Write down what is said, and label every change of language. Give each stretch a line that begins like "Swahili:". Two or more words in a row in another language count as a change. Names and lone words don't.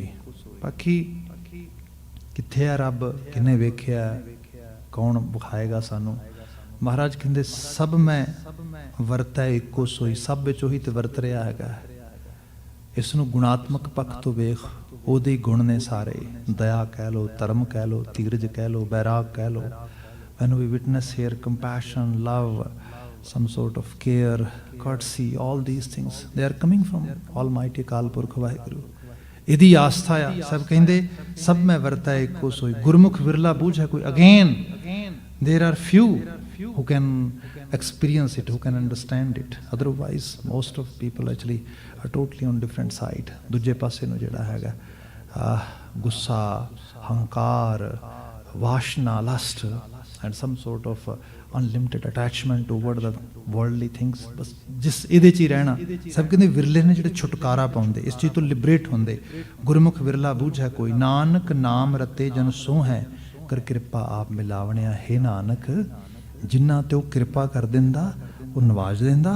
Punjabi: ਬਾਕੀ ਕਿੱਥੇ ਆ ਰੱਬ, ਕਿੰਨੇ ਵੇਖਿਆ, ਕੌਣ ਵਿਖਾਏਗਾ ਸਾਨੂੰ। ਮਹਾਰਾਜ ਕਹਿੰਦੇ ਸਭ ਮੈਂ ਵਰਤਾ ਇੱਕੋ ਸੋਈ। ਸਭ ਵਿੱਚ ਉਹੀ ਤੇ ਵਰਤ ਰਿਹਾ ਹੈਗਾ। ਇਸ ਨੂੰ ਗੁਣਾਤਮਕ ਪੱਖ ਤੋਂ ਵੇਖ, ਉਹਦੇ ਗੁਣ ਨੇ ਸਾਰੇ। ਦਇਆ ਕਹਿ ਲਓ, ਧਰਮ ਕਹਿ ਲਓ, ਧੀਰਜ ਕਹਿ ਲਓ, ਬੈਰਾਗ ਕਹਿ ਲਓ।
English: When we witness here compassion, love, some sort of care, courtesy, all these things, they are coming from Almighty Akal Purkh Vaheguru.
Punjabi: ਇਹਦੀ ਆਸਥਾ ਆ। ਸਭ ਕਹਿੰਦੇ ਸਭ ਮੈਂ ਵਰਤਾ ਇੱਕੋ ਸੋਈ। ਗੁਰਮੁਖ ਵਿਰਲਾ ਬੂਝ ਹੈ ਕੋਈ।
English: Again, there are few who can experience it, who can understand it. Otherwise, most of people actually are totally on different side.
Punjabi: ਦੂਜੇ ਪਾਸੇ ਨੂੰ ਜਿਹੜਾ ਹੈਗਾ ਗੁੱਸਾ, ਹੰਕਾਰ, ਵਾਸ਼ਨਾ,
English: ਲਸਟ and some sort of unlimited attachment toward the worldly things,
Punjabi: ਬਸ ਜਿਸ ਇਹਦੇ 'ਚ ਹੀ ਰਹਿਣਾ। ਸਭ ਕਹਿੰਦੇ ਵਿਰਲੇ ਨੇ ਜਿਹੜੇ ਛੁਟਕਾਰਾ ਪਾਉਂਦੇ, ਇਸ ਚੀਜ਼ ਤੋਂ ਲਿਬਰੇਟ ਹੁੰਦੇ। ਗੁਰਮੁਖ ਵਿਰਲਾ ਬੂਝ ਹੈ ਕੋਈ। ਨਾਨਕ ਨਾਮ ਰਤੇ ਜਨ ਸੋ ਹੈ, ਕਰ ਕਿਰਪਾ ਆਪ ਮਿਲਾਵਣਿਆ। ਹੈ ਨਾਨਕ, ਜਿਨ੍ਹਾਂ ਤੇ ਉਹ ਕਿਰਪਾ ਕਰ ਦਿੰਦਾ, ਉਹ ਨਵਾਜ ਦਿੰਦਾ।